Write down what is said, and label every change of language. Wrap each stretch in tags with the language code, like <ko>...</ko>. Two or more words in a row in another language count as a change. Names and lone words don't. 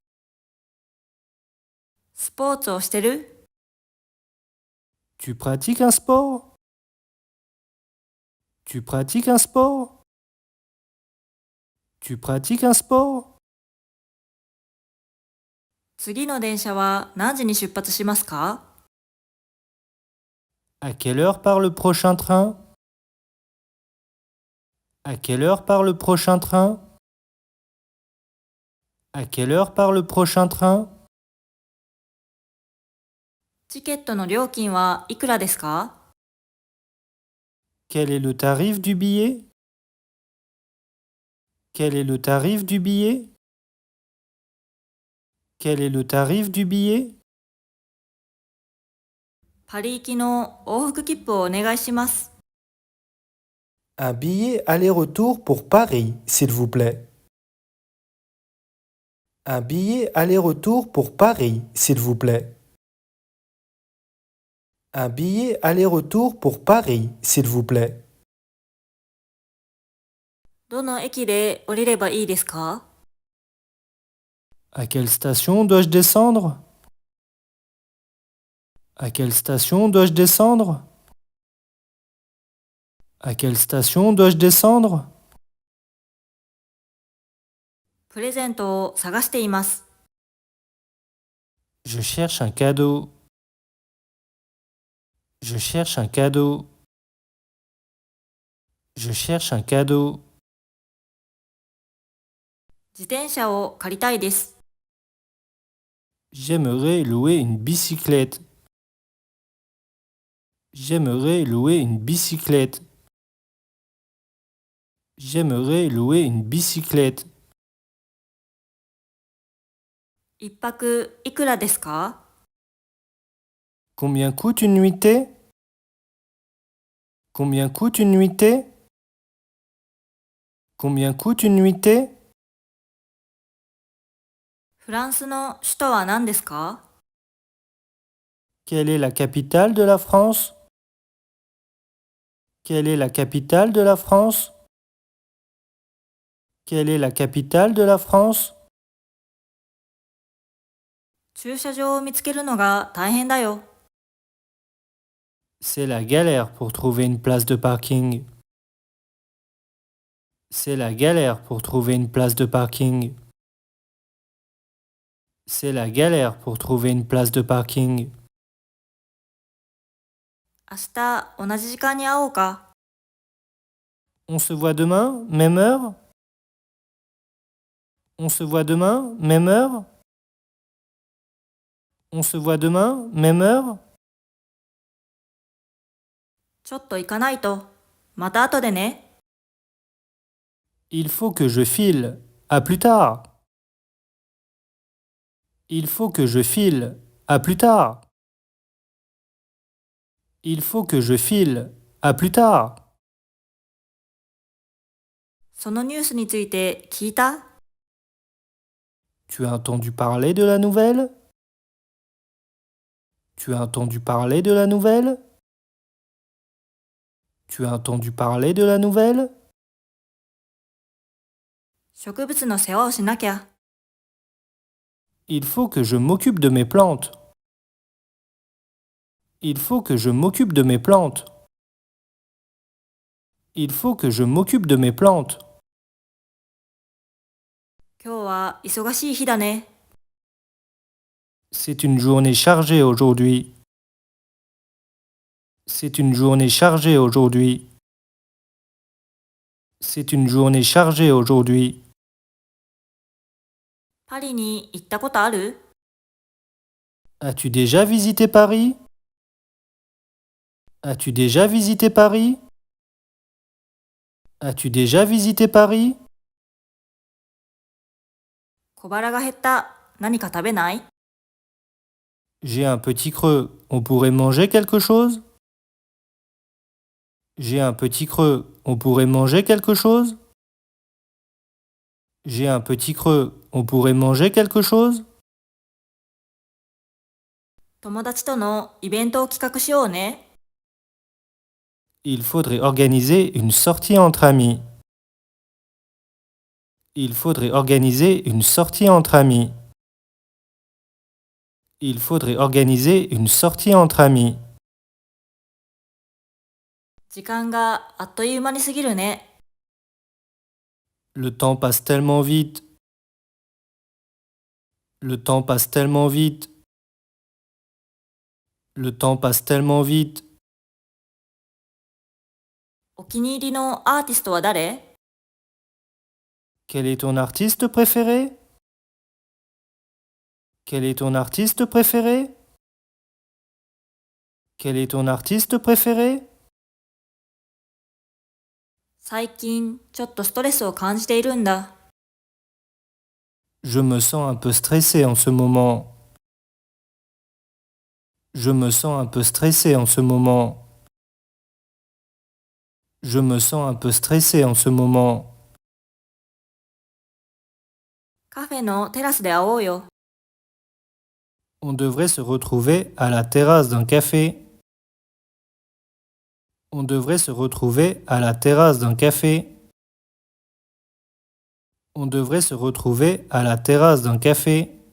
<ja>スポーツをしてる？</ja> <fr>Tu pratiques un sport? Tu pratiques un sport? Tu pratiques un sport?</fr> <ja>次の電車は何時に出発しますか？</ja> <fr>À quelle heure part le prochain train? À quelle heure part le prochain train? À quelle heure part le prochain train?</fr> <ja>チケットの料金はいくらですか？</ja> <fr>Quel est le tarif du billet? Quel est le tarif du billet? Quel est le tarif du billet?</fr> <ja>パリ行きの往復切符をお願いします。</ja> <fr>Un billet aller-retour pour Paris, s'il vous plaît. Un billet aller-retour pour Paris, s'il vous plaît. Un billet aller-retour pour Paris, s'il vous plaît.</fr> <ja>どの駅で降りればいいですか？</ja> <fr>À quelle station dois-je descendre? À quelle station dois-je descendre? À quelle station dois-je descendre?</fr> <ja>プレゼントを探しています。</ja> <fr>Je cherche un cadeau. Je cherche un cadeau. Je cherche un cadeau.</fr> <ja>自転車を借りたいです。</ja> <fr>J'aimerais louer une bicyclette. J'aimerais louer une bicyclette. J'aimerais louer une bicyclette.</fr> <ja>一泊いくらですか？</ja> <fr>Combien coûte une nuitée? Combien coûte une nuitée? Combien coûte une nuitée?</fr> <ja>フランスの首都は何ですか？</ja> <fr>Quelle est la capitale de la France? Quelle est la capitale de la France? Quelle est la capitale de la France?</fr> <ja>駐車場を見つけるのが大変だよ。</ja> <fr>C'est la galère pour trouver une place de parking. C'est la galère pour trouver une place de parking. C'est la galère pour trouver une place de parking.</fr> <ja>明日同じ時間に会おうか。</ja> <fr>On se voit demain, même heure? On se voit demain, même heure? On se voit demain, même heure?</fr> <ja>ちょっと行かないと。また後でね。</ja> <fr>Il faut que je file. À plus tard. Il faut que je file. À plus tard. Il faut que je file. À plus tard.</fr> <ja>そのニュースについて聞いた？</ja> <fr>Tu as entendu parler de la nouvelle? Tu as entendu parler de la nouvelle? Tu as entendu parler de la nouvelle?</fr> <ja>植物の世話をしなきゃ。</ja> <fr>Il faut que je m'occupe de mes plantes. Il faut que je m'occupe de mes plantes. Il faut que je m'occupe de mes plantes.</fr> <ja>今日は忙しい日だね。</ja> <fr>C'est une journée chargée aujourd'hui. C'est une journée chargée aujourd'hui. C'est une journée chargée aujourd'hui.</fr> <ja>パリに行ったことある？</ja> <fr>As-tu déjà visité Paris? As-tu déjà visité Paris? As-tu déjà visité Paris?</fr> <ja>小腹が減った。何か食べない？</ja> <fr>J'ai un petit creux. On pourrait manger quelque chose? J'ai un petit creux. On pourrait manger quelque chose? J'ai un petit creux. On pourrait manger quelque chose?</fr> <ja>友達とのイベントを企画しようね。</ja> <fr>Il faudrait organiser une sortie entre amis. Il faudrait organiser une sortie entre amis. Il faudrait organiser une sortie entre amis.</fr> <ja>時間があっという間に過ぎるね。</ja> <fr>Le temps passe tellement vite. Le temps passe tellement vite. Le temps passe tellement vite.</fr> <ja>お気に入りのアーティストは誰？</ja> <fr>Quel est ton artiste préféré? Quel est ton artiste préféré? Quel est ton artiste préféré?</fr> <ja>最近ちょっとストレスを感じているんだ。</ja> <fr>Je me sens un peu stressé en ce moment. Je me sens un peu stressé en ce moment. Je me sens un peu stressé en ce moment.</fr> <ja>カフェのテラスで会おうよ。</ja> <fr>On devrait se retrouver à la terrasse d'un café. On devrait se retrouver à la terrasse d'un café. On devrait se retrouver à la terrasse d'un café.</fr>